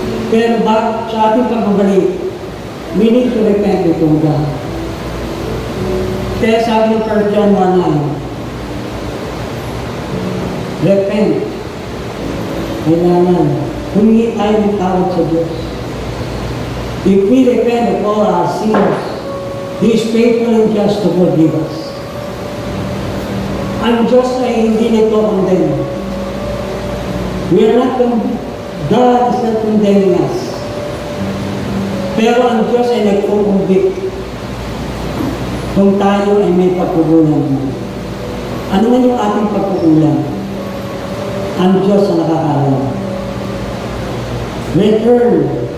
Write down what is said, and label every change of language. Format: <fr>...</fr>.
<tl>Pero sa ating pagbabalik,</tl> <en>we need to repent before God.</en> <tl>Kaya sabi ng 1 John 1:9, repent. Kailangan, humingi tayo ng tawad sa Diyos.</tl> <en>If we repent of all our sins, He is faithful and just to forgive us.</en> <tl>Ang Diyos ay hindi nito condemn.</tl> <en>We are not God is not condemning us.</en> <tl>Pero ang Diyos ay nagko-convict kung tayo ay may pagkukulang. Ano man yung ating pagkukulang? Ang Diyos ang nakakaalam. Return.</tl>